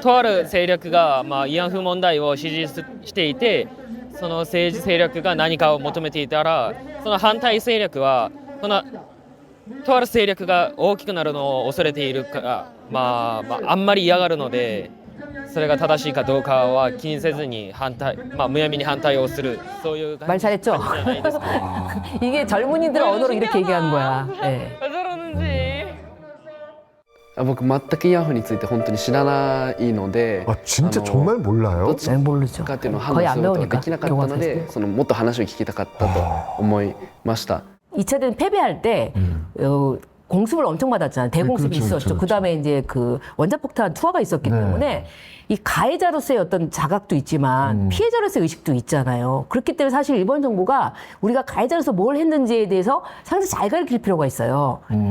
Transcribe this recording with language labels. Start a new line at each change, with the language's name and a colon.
Japanese: とある勢力が慰安婦問題を支持していてその政治勢力が何かを求めていたらその反対勢力はとある勢力が大きくなるのを恐れているからあんまり嫌がるので それが正しいかどうかは気にせずにむやみに反対をするそういう
Korean: 말 잘했죠? 이게 젊은이들 언어로 이렇게 얘기하는 거야. 네.
Japanese: 僕全く慰安婦について本当に知らないので
Korean: 진짜 정말 몰라요?
Japanese: どっちかっていうのを判断することができなかったのでもっと話を聞きたかったと思いました。
Korean: 2차전 패배할 때 공습을 엄청 받았잖아요. 대공습이 있었죠. 그다음에 이제 그 원자폭탄 투하가 있었기 때문에 이 가해자로서의 어떤 자각도 있지만 피해자로서의 의식도 있잖아요. 그렇기 때문에 사실 일본 정부가 우리가 가해자로서 뭘 했는지에 대해서 상당히 잘 가르칠 필요가 있어요.